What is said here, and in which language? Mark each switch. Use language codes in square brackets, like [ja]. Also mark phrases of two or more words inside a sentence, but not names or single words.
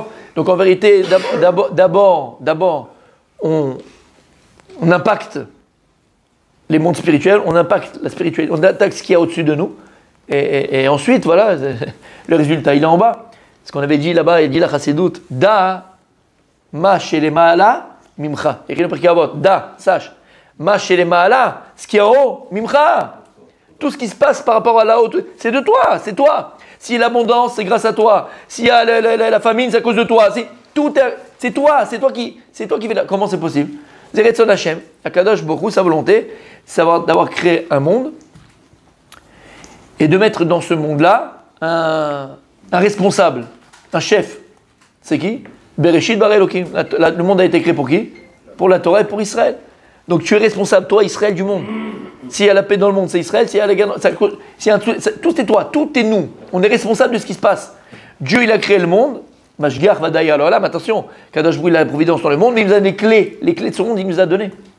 [fr] Donc en vérité, d'abord, on impacte les mondes spirituels, on impacte la spiritualité, on attaque ce qu'il y a au-dessus de nous, et ensuite, voilà, le résultat, il est en bas. Ce qu'on avait dit là-bas, il dit la Chassidut, [he] דע מה שלמעלה ממך. [fr] Écrit le Pirkei Avot, Da, sache, [he] מה שלמעלה, [fr] ce qui est en haut, mimcha. Tout ce qui se passe par rapport à là-haut, c'est de toi, c'est toi. Si l'abondance, c'est grâce à toi. S'il y a la famine, c'est à cause de toi. C'est toi qui fais. Comment c'est possible? [he] זה רצון ה' הקדוש ברוך הוא, [fr] sa volonté, c'est d'avoir créé un monde et de mettre dans ce monde-là un responsable, un chef. C'est qui? [he] בראשית ברא אלוקים. [fr] Le monde a été créé pour qui? Pour la Torah et pour Israël. Donc tu es responsable, toi, Israël, du monde. S'il y a la paix dans le monde, c'est Israël. S'il y a la guerre, tout est toi, tout est nous. On est responsable de ce qui se passe. Dieu, il a créé le monde. [he] משגיח ודאי, [fr] alors là, mais attention, [he] קדוש ברוך הוא, [fr] il a la providence dans le monde, mais il nous a les clés de ce monde, il nous a donné.